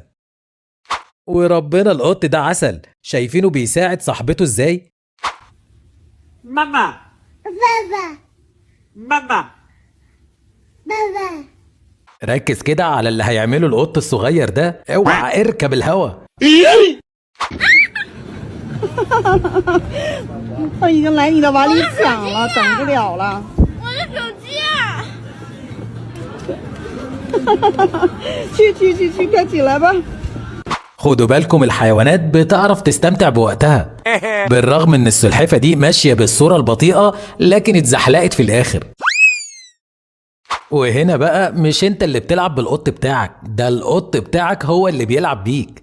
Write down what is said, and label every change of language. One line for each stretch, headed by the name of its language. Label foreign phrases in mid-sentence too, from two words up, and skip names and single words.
Arabic: وربنا القط ده عسل. شايفينه بيساعد صاحبته ازاي؟ ماما بابا ماما بابا ركز كده على اللي هيعمله القط الصغير ده. اوعى اركب الهوا.
Chinese: 他已经来你的碗里抢了，等不了了。我的手机啊！去，快起来吧！
Arabic: خدوا بالكم الحيوانات بتعرف تستمتع بوقتها. بالرغم ان السلحفة دي ماشية بالصورة البطيئة لكن اتزحلقت في الاخر. وهنا بقى مش انت اللي بتلعب بالقط بتاعك، ده القط بتاعك هو اللي بيلعب بيك.